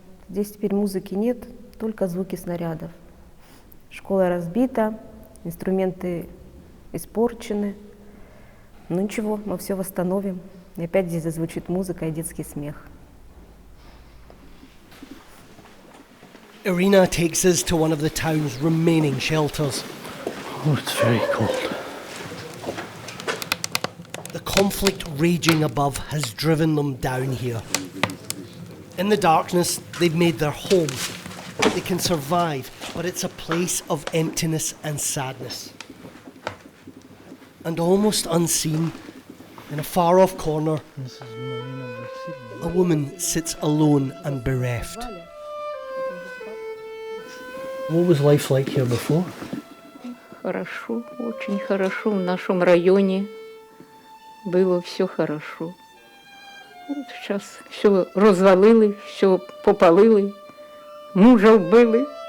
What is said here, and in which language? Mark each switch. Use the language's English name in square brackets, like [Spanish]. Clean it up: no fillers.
[Russian] Здесь теперь музыки нет, только звуки снарядов. Школа разбита, инструменты испорчены. Ну ничего, мы все восстановим. И опять здесь зазвучит музыка и детский смех. [English] Irina takes us to one of the town's remaining shelters. Oh, it's very cold. The conflict raging above has driven them down here. In the darkness, they've made their home. They can survive, but it's a place of emptiness and sadness. And almost unseen, in a far-off corner, a woman sits alone and bereft. What was life like here before? [Russian] Хорошо, очень хорошо. В нашем районе было все хорошо. Вот сейчас все розвалили, все попалили, мужа вбили.